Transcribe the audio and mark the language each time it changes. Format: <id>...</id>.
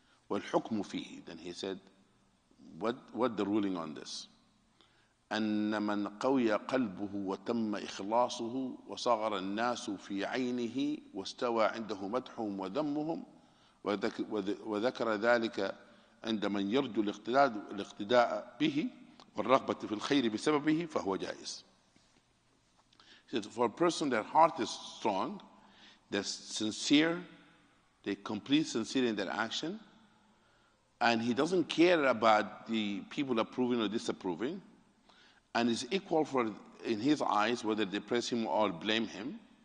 <ar>والحكم فيه,</ar> <en>then he said, what the ruling on this?</en> <ar>أن من قوي قلبه وتم إخلاصه وصغر الناس في عينه واستوى عنده مدحهم وذمهم وذكر ذلك عند من يرجو الاقتداء به والرغبة في الخير بسببه فهو جائز.</ar> <en>He said, for a person their heart is strong, they're sincere, they complete sincere in their action, and he doesn't care about the people approving or disapproving, and is equal in his eyes whether they praise him or blame him.</en>